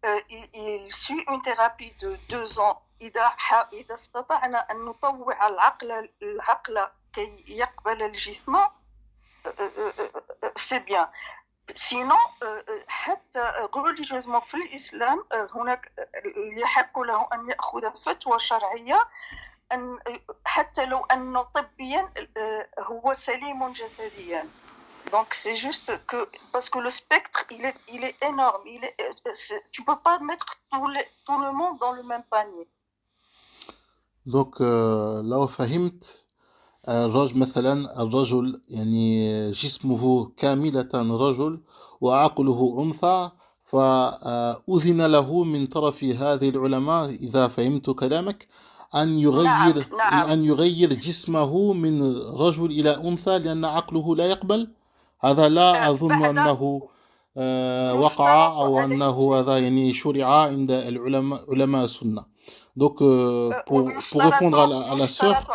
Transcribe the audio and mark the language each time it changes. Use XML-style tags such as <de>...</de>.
<fr>Il suit une thérapie de 2 ans.</fr> <ar>إذا استطعنا أن نطوع العقل كي يقبل الجسم</ar> <fr>c'est bien. Sinon,</fr> <ar>حتى</ar> <fr>religieusement</fr> <ar>في الإسلام هناك يحق له أن يأخذ فتوى شرعية حتى لو أنه طبيا هو سليم جسديا.</ar> <fr>Donc c'est juste que parce que le spectre il est énorme, tu peux pas mettre tout le monde dans le même panier. Donc</fr> <ar>لو فهمت الرجل مثلا الرجل يعني جسمه كاملة رجل وعقله أنثى فأذن له من طرف هذه العلماء إذا فهمت كلامك أن يغير أن يغير جسمه من رجل إلى أنثى لأن عقله لا يقبل. هذا لا أظن أنه وقع أو أنه هذا يعني شرع عند علماء السنة.</ar> <fr>Donc pour répondre à la sœur,</fr>